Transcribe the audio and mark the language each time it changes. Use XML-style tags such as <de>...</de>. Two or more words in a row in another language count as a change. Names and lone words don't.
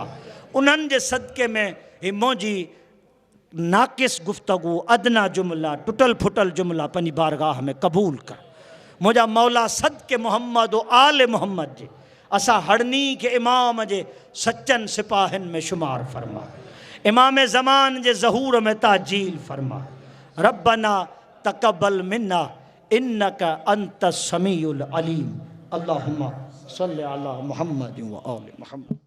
<sd>उन्हनि जे सदके में ही मुंहिंजी नाक़िस गुफ़्तगू अदना जुमला टुटल फुटल जुमला पंहिंजी बारगाह में क़बूल कर। मुंहिंजा मौला सदके मोहम्मद व आल मोहम्मद जी असां हड़नी खे इमाम जे सचनि सिपाहियुनि में शुमार फरमा। इमाम ज़मान जे ज़हूर में ताजील फरमा।</sd> <ar>ربنا تقبل منا إنك أنت السميع العليم. اللهم صل على محمد وآل محمد.</ar>